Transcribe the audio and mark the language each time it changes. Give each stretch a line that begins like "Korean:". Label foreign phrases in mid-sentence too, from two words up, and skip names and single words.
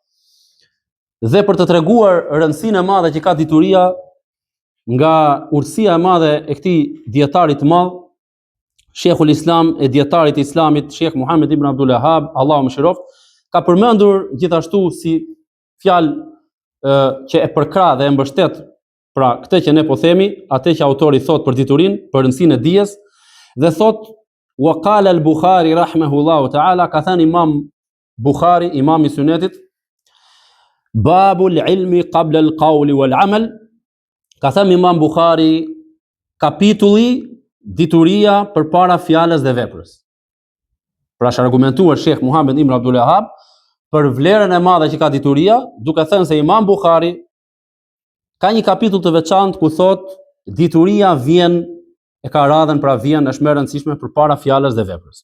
Albanian: Dhe për të treguar rëndësinë e madhe që ka dituria, nga urtësia e madhe e këtij dietarit të madh, Sheikhul Islam e dietarit të Islamit, Sheikh Muhammed ibn Abdul Wahhab, Allahu mëshiroft, ka përmendur gjithashtu si fjalë që e përkrah dhe e mbështet pra këtë që ne po themi, atë që autori thot për diturinë, për rëndësinë e dijes, dhe thot
Arabic: وقال البخاري رحمه الله تعالى,
Albanian: ka thënë Imam Bukhari, imam i sunetit,
Arabic: باب العلم قبل القول والعمل,
Albanian: ka thënë Imam Bukhari, kapitulli dituria përpara fjalës dhe veprës. Pra është argumentuar Sheikh Muhammed ibn Abdul Wahhab për vlerën e madhe që ka dituria, duke thënë se Imam Bukhari ka një kapitull të veçantë ku thot dituria vjen, e ka radhën, pra vjen, është më e rëndësishme përpara fjalës dhe veprës.